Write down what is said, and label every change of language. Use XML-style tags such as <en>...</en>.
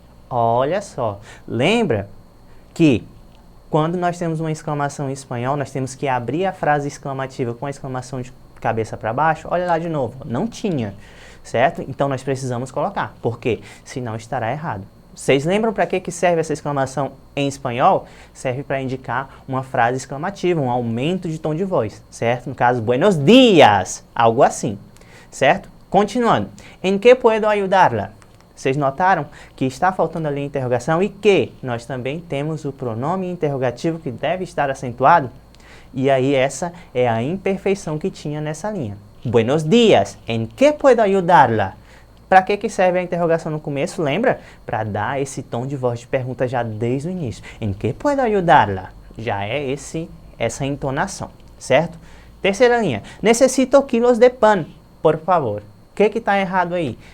<pt>Olha só, lembra que quando nós temos uma exclamação em espanhol, nós temos que abrir a frase exclamativa com a exclamação de cabeça para baixo. Olha lá de novo, não tinha, certo? Então nós precisamos colocar, porque senão estará errado. Vocês lembram para que serve essa exclamação em espanhol? Serve para indicar uma frase exclamativa, um aumento de tom de voz, certo? No caso, buenos dias, algo assim, certo? Continuando.</pt> <es>¿En qué puedo ayudarla?</es> <pt>Vocês notaram que está faltando ali a interrogação e que nós também temos o pronome interrogativo que deve estar acentuado? E aí essa é a imperfeição que tinha nessa linha.</pt> <es>Buenos dias, ¿en qué puedo ayudarla?</es> <pt>Para que serve a interrogação no começo? Lembra? Para dar esse tom de voz de pergunta já desde o início.</pt> <es>¿En qué puedo ayudarla?</es> <pt>Já é essa entonação, certo? Terceira linha.</pt> <es>Necessito quilos de pan, por favor.</es> <pt>O que está errado aí?</pt>